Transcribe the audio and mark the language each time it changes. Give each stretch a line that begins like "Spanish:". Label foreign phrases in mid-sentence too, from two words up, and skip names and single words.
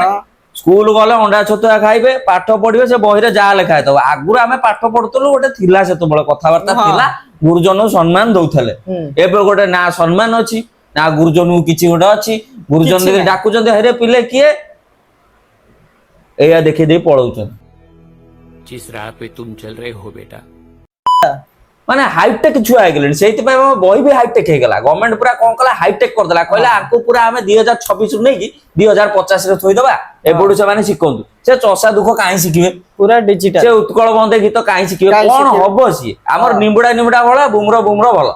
Odia: ସ୍କୁଲ ଗଲେ ଅଣ୍ଡା ଛତୁଆ ଖାଇବେ, ପାଠ ପଢିବେ, ସେ ବହିରେ ଯାହା ଲେଖା ହେଇଥିବ। ଆଗରୁ ଆମେ ପାଠ ପଢୁଥିଲୁ, ଗୋଟେ ଥିଲା ସେତେବେଳେ କଥାବାର୍ତ୍ତା ଥିଲା, ଗୁରୁଜନଙ୍କୁ ସମ୍ମାନ ଦଉଥିଲେ। ଏବେ ଗୋଟେ ନା ସମ୍ମାନ ଅଛି, ନା ଗୁରୁଜନଙ୍କୁ କିଛି ଗୋଟେ ଅଛି। ଗୁରୁଜନ ଯଦି ଡାକୁଛନ୍ତି, ହେରେ ପିଲେ କିଏ, ଏଇଆ ଦେଖି ଦେଇ ପଳଉଛନ୍ତି।
Hindi: जिस राह पे तुम चल रहे हो बेटा,
Odia: ମାନେ ହାଇଟେକ୍ ଛୁଆ ହେଇଗଲେଣି, ସେଇଥିପାଇଁ ଆମ ବହି ବି ହାଇଟେକ୍ ହେଇଗଲା। ଗଭର୍ଣ୍ଣମେଣ୍ଟ ପୁରା କଣ କଲା, ହାଇଟେକ୍ କରିଦେଲା। କହିଲା ଆଙ୍କୁ ପୁରା ଆମେ 2026 ନେଇକି 2050 ରେ ଥୋଇଦବା, ଏବେଠୁ ସେମାନେ ଶିଖନ୍ତୁ। ସେ ଚଷା ଦୁଃଖ କାହିଁ ଶିଖିବେ, ପୁରା ଡିଜିଟାଲ। ସେ ଉତ୍କଳ ବନ୍ଦେ ଗୀତ କାହିଁ ଶିଖିବେ, କଣ ହବ ସିଏ। ଆମର ନିମ୍ବୁଡା ନିମ୍ବୁଡା ଭଲ, ବୁମ୍ର ବୁମ୍ର ଭଲ।